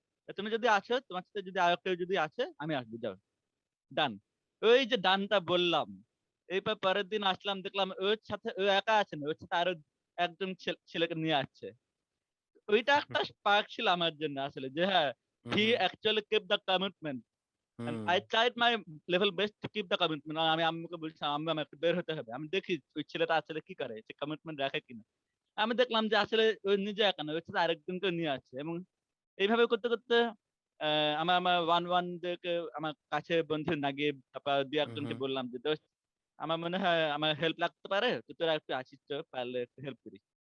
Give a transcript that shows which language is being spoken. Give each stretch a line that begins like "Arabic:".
Bangla: তুমি যদি আসো, তোমার সাথে যদি আরো কেউ যদি আসে, আমি আসবো যাও। ডান।" ওই যে ডানটা বললাম। এরপর পরের দিন আসলাম, দেখলাম ওর সাথে ও একা আছে না, ওর সাথে আরো একজন ছেলেকে নিয়ে আসছে। ওইটা একটা স্পার্ক ছিল আমার জন্য আসলে, যে হ্যাঁ, হি হুম।
English: Actually kept the commitment. And hmm. I tried my level best to keep the commitment.
Bangla: আর আমি আম্মুকে বলছিলাম, "আম্মু আমার একটু বের হতে হবে। আমি দেখি ওই ছেলেটা আসলে কি করে? সে কমিটমেন্ট রাখে কিনা?" আমি দেখলাম যে আসলে ও নিজে একা না, ওর সাথে আরেকজনকে নিয়ে আসছে। এবং এইভাবে করতে, করতে আমার আমার দেরকে আমার কাছে বন্ধু নাগিব, তারপর ২-১ জনকে Mhm. বললাম যে, "দোস্ত আমার মনে হয় আমার হেল্প লাগতে পারে। তো তোরা একটু আসিস তো, পারলে একটু হেল্প করিস।"